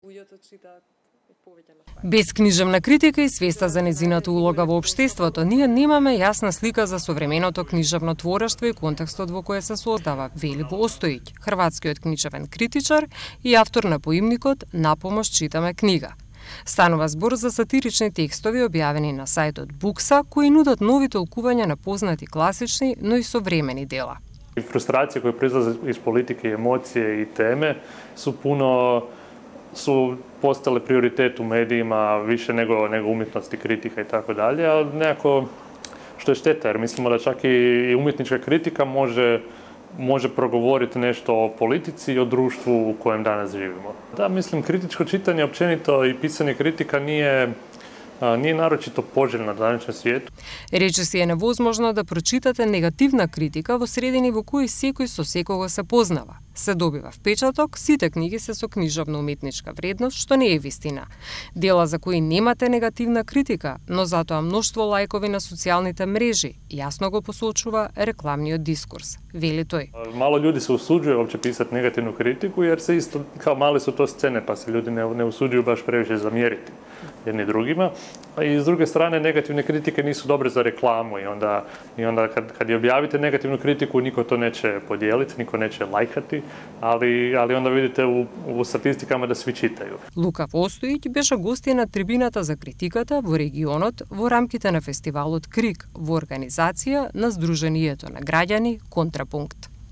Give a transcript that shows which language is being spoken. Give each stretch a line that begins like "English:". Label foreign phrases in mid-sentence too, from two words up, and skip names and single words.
Macedonian: Без книжевна критика и свеста за незината улога во општеството, ние немаме јасна слика за современото книжевно творештво и контекстот во кој се создава, вели Остојќ, хрватскиот книжевен критичар и автор на поимникот "На помош читаме книга". Станува збор за сатирични текстови објавени на сајтот Букса, кои нудат нови толкувања на познати класични, но и современи дела.
Croatian: Frustracije koje proizlaze iz politike, emocije i teme su postale prioritet u medijima više nego umjetnost i kritika i tako dalje, ali nekako što je šteta, jer mislimo da čak i umjetnička kritika može progovoriti nešto o politici i o društvu u kojem danas živimo. Da, mislim, kritičko čitanje općenito i pisanje kritika nije naročito poželjno na današnjem svijetu.
Macedonian: Рече си е невозможно да прочитате негативна критика во средини во кои секој со секого се познава. Се добива впечаток, сите книги се со книжевно-уметничка вредност, што не е вистина. Дела за кои немате негативна критика, но затоа мноштво лајкови на социјалните мрежи, јасно го посочува рекламниот дискурс, вели тој.
Croatian: Malo ljudi se usuđuje uopće pisati negativnu kritiku, jer se isto, kao male su to scene, pa se ljudi ne usuđuju baš previše zamjeriti jedni drugima. I s druge strane, negativne kritike nisu dobre za reklamu i onda kad je objavite negativnu kritiku, niko to neće podijeliti, niko neće lajkati, ali onda vidite u statistikama da svi čitaju.
Macedonian: Лука Остојќ беше гостија на трибината за критиката во регионот во рамките на фестивалот Крик во организација на Сдруженијето на граѓани Контрапункт.